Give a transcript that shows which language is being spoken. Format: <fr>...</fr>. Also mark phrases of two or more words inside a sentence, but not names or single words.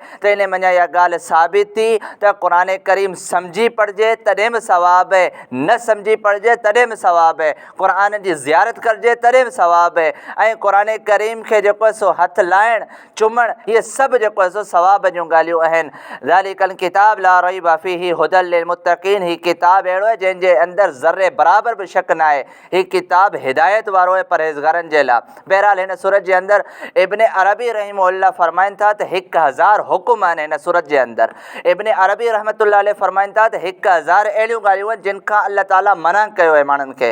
<sd>त इन मञा इहा ॻाल्हि साबित थी त क़ुरान करीम सम्झी पढ़िजे तॾहिं बि सवाबु आहे, न सम्झी पढ़िजे तॾहिं बि सवाबु आहे। क़ुरान जी ज़ियारत करिजे तॾहिं बि सवाबु आहे। ऐं क़ुरान करीम खे जेको आहे सो हथु लाइणु, चुमणु, इहे सभु जेको आहे सो सवाब जूं ॻाल्हियूं आहिनि।</sd> <ar>ذلك الكتاب لا ريب فيه هدى للمتقين,</ar> <sd>हीअ किताबु अहिड़ो आहे जंहिंजे अंदरि ज़र्रे बराबरि बि शक न आहे। हीअ किताब हिदायत वारो आहे परहेज़गारनि जे लाइ। बहरहाल हिन सूरत जे अंदरि इब्न अरबी रहिमहुल्लाह फरमाइनि था त 1000 हुकुम आहिनि हिन सूरत जे अंदरि। इब्न अरबी</sd> <ar>رحمة الله عليه</ar> <sd>फरमाइनि था त 1000 अहिड़ियूं ॻाल्हियूं आहिनि जिन खां अल्लाह ताला मना कयो आहे माण्हुनि खे।</sd>